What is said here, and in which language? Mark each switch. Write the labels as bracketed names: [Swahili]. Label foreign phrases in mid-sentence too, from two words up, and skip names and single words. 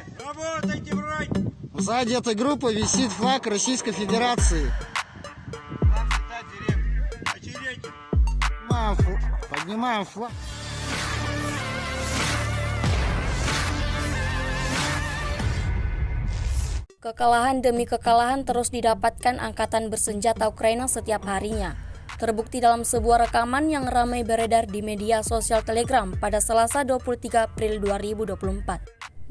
[Russian] Работайте, брать! Сзади этой группы висит флаг Российской Федерации. Вам считать деревню. Очередь! Поднимаем флаг. [Indonesian] Kekalahan demi kekalahan terus didapatkan angkatan bersenjata Ukraina setiap harinya. Terbukti dalam sebuah rekaman yang ramai beredar di media sosial Telegram pada Selasa 23 April 2024.